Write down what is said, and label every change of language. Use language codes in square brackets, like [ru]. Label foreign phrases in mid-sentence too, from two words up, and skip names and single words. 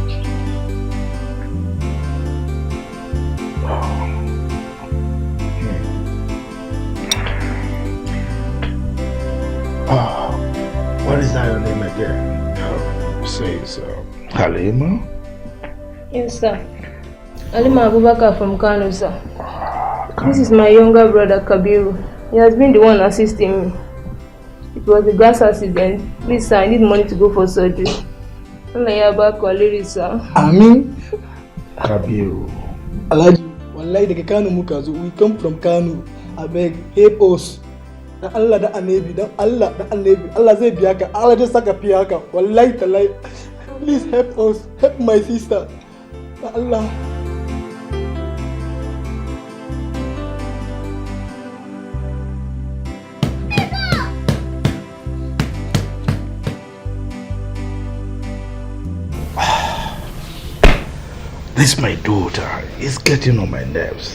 [en] What is that your name again? Say so. Halima? Yes, sir. Halima Abubakar from Kano, sir. This is my younger brother, Kabiru. He has been the one assisting me. It was a gas accident. Please, sir, I need money to go for surgery. Amin. Kabiru. [ha] Alaji, wallahi daga Kano muka zo. [en] We come from Kano. I beg, help us. [ha] Dan Allah da Annabi, dan Allah da Annabi. Allah zai biya ka. Allah zai saka fiya ka. Wallahi talai. [en] please help us. Help my sister. Allah. This my daughter is getting on my nerves.